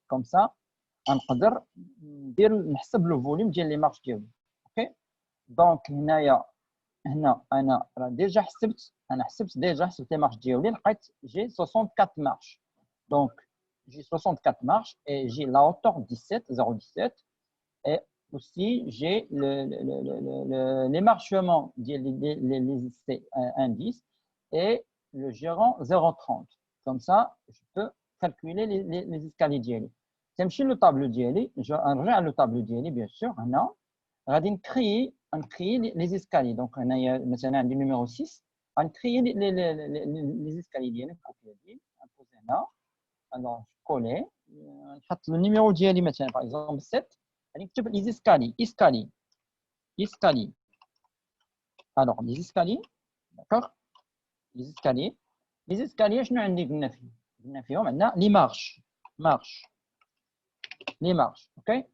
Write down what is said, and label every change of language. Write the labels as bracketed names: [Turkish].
[French] Comme ça, [Arabic] نقدر نحسب [French] le volume ديال les marches ديالو. OK. [Arabic] Donc هنا انا راه ديجا حسبت، حسبت [French] les marches [Arabic] ديالي، لقيت [French] j'ai 64 marches. Donc j'ai 64 marches et j'ai la hauteur 17, et aussi j'ai l'émarchement les indices et le gérant 0,30. Comme ça, je peux calculer les escaliers ديالي. [Arabic] تمشي [French] le tableau ديالي, je [Arabic] نرجع [French] le tableau ديالي bien sûr. [Arabic] هنا غادي نكري [French] les escaliers. [Arabic] Donc هنايا مثلا عندي numéro 6, غنكري [French] les escaliers [Arabic] ديالي نبوزي هنا. [French] Alors je coller, [Arabic] نحط [French] le numéro ديالي مثلا par exemple 7. نكتب les escaliers. Alors les escaliers, d'accord, les escaliers [Arabic] شنو عندي قلنا فيهم عندنا [French] les marches, ok.